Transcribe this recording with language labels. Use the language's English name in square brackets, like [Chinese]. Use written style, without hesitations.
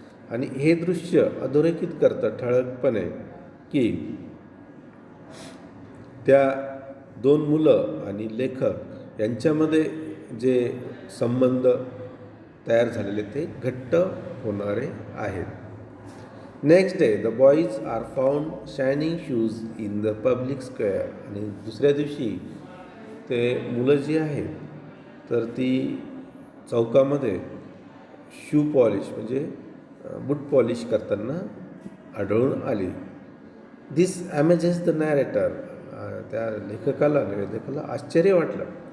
[Marathi] आणि हे दृश्य अधोरेखित करतं ठळकपणे की त्या दोन मुलं आणि लेखक यांच्यामध्ये जे संबंध तयार झालेले ते घट्ट होणारे आहेत. [English] Next day the boys are found shining shoes in the public square. [Marathi] आणि दुसऱ्या दिवशी ते मुलं जी आहेत तर ती चौकामध्ये शू पॉलिश म्हणजे बूट पॉलिश करताना आढळून आली. [English] This amazes the narrator. [Marathi] त्या निवेदकाला आश्चर्य वाटलं.